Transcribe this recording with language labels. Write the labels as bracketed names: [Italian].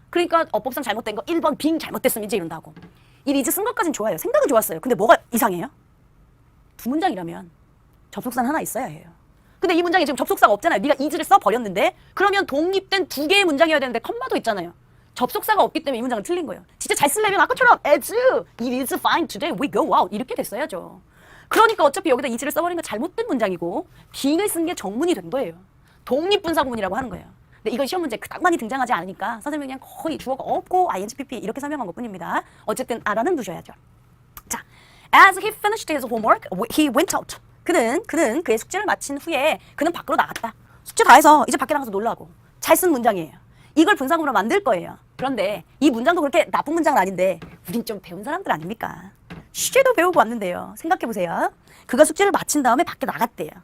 [Korean] 그러니까 어법상 잘못된 거 1번 being 잘못됐음 이제 이런다고. 이 is 쓴 것까진 좋아요. 생각은 좋았어요. 근데 뭐가 이상해요? 두 문장이라면 접속사는 하나 있어야 해요. 근데 이 문장에 지금 접속사가 없잖아요. 네가 is를 써버렸는데 그러면 독립된 두 개의 문장이어야 되는데 컴마도 있잖아요. 접속사가 없기 때문에 이 문장은 틀린 거예요. 진짜 잘 쓰려면 아까처럼 [English] as, it is fine today, we go out [Korean] 이렇게 됐어야죠. 그러니까 어차피 여기다 is를 써버린 건 잘못된 문장이고 being을 쓴 게 정문이 된 거예요. 독립분사구문이라고 하는 거예요. 근데 이건 시험 문제에 그닥 많이 등장하지 않으니까 선생님이 그냥 거의 주어가 없고 ing, pp 이렇게 설명한 것뿐입니다. 어쨌든 알아는 두셔야죠. [English] 자, as he finished his homework, he went out. [Korean] 그는 그의 숙제를 마친 후에 그는 밖으로 나갔다. 숙제 다 해서 이제 밖에 나가서 놀라고. 잘 쓴 문장이에요. 이걸 분사구문으로 만들 거예요. 그런데 이 문장도 그렇게 나쁜 문장은 아닌데 우린 좀 배운 사람들 아닙니까? 시제도 배우고 왔는데요. 생각해보세요. 그가 숙제를 마친 다음에 밖에 나갔대요.